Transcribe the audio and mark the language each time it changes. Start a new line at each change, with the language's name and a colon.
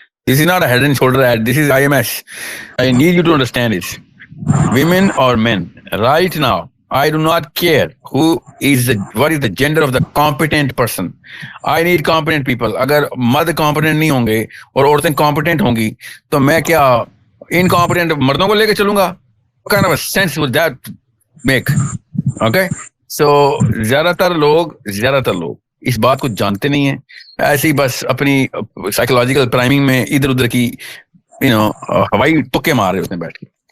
English: This is not a head and shoulder ad, this is I M S. I need you to understand it. women or men right now, I do not care what is the gender of the competent person. I need competent people.
Urdu: اگر مرد competent نہیں ہوں گے اور عورتیں competent ہوں گی تو میں کیا incompetent مردوں کو لے کے چلوں گا؟
English: What kind of a sense would that make? Okay, so
Urdu: زیادہ تر لوگ اس بات کو جانتے نہیں ہیں, ایسے ہی بس اپنی سائیکولوجیکل پرائمنگ میں ادھر ادھر کی ہوائی تکے مار رہے ہوتے ہیں بیٹھ کے.